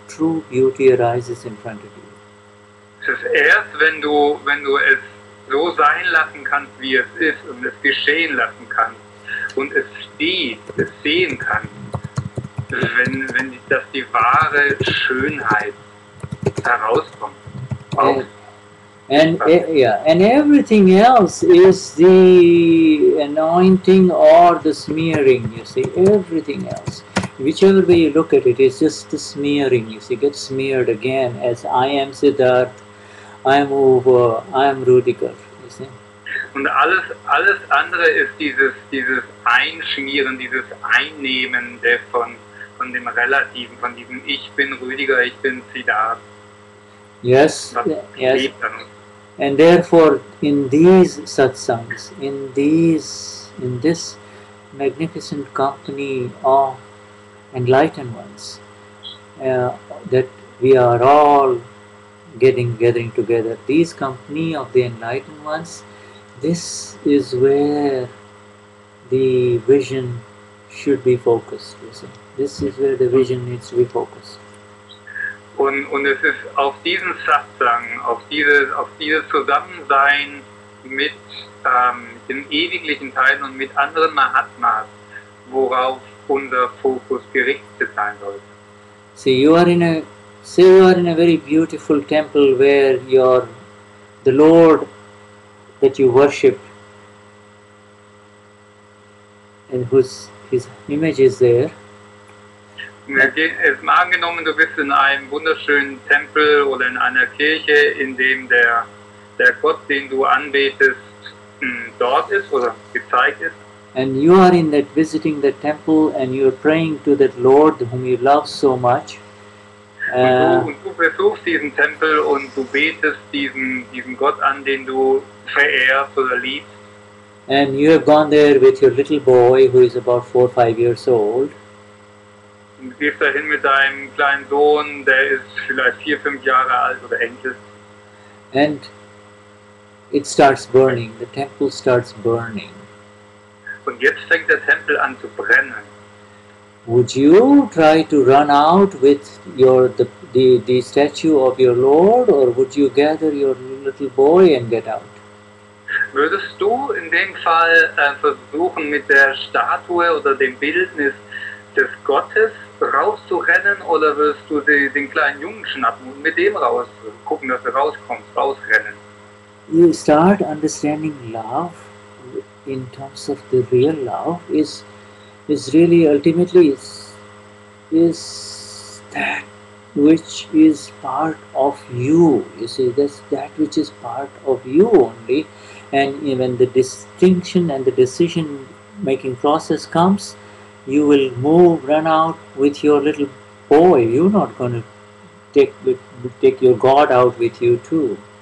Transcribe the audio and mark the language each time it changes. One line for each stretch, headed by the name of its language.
English: True beauty arises in front of you.
German: Es ist erst, wenn du es so sein lassen kannst, wie es ist, und es geschehen lassen kannst, und es sehen kannst, dass die wahre Schönheit herauskommt.
English: And everything else is the anointing or the smearing, you see, everything else. Whichever way you look at it, it's just the smearing, you see, get smeared again as I am Siddharth, I am Uwe, I am Rudiger, you see.
German: Und alles andere ist dieses Einschmieren, dieses Einnehmen von dem Relativen, von diesem Ich bin Rüdiger, ich bin Siddharth.
English: Yes, yes. And therefore, in these satsangs, in this magnificent company of enlightened ones, that we are all gathering together, these company of the enlightened ones, this is where the vision should be focused. You see, this is where the vision needs to be focused.
German: Und es ist auf diesen Satsang, auf dieses Zusammensein mit den ewiglichen Teilen und mit anderen Mahatmas, worauf unser Fokus gerichtet sein soll.
English: See, you are in a very beautiful temple where the Lord that you worship, and his image is there.
German: Es mal angenommen, du bist in einem wunderschönen Tempel oder in einer Kirche, in dem der Gott, den du anbetest, dort ist oder gezeigt ist.
English: And you are in that visiting the temple and you are praying to that Lord whom you love so much.
German: Und du besuchst diesen Tempel und du betest diesen Gott an, den du verehrst oder liebst.
English: And you have gone there with your little boy who is about 4 or 5 years old.
German: Und du gehst dahin mit deinem kleinen Sohn, der ist vielleicht 4, 5 Jahre alt oder Enkel.
English: And it starts burning, the temple starts burning.
German: Und jetzt fängt der Tempel an zu brennen.
English: Would you try to run out with the statue of your Lord, or would you gather your little boy and get out?
German: Würdest du in dem Fall versuchen, mit der Statue oder dem Bildnis des Gottes rauszurennen, oder wirst du den kleinen Jungen schnappen und mit dem raus gucken, dass du rauskommst, rausrennen?
English: You start understanding love in terms of the real love is really ultimately is that which is part of you. You see, that's that which is part of you only. And when the distinction and the decision making process comes, you will run out with your little boy. You're not going to take your God out with you too.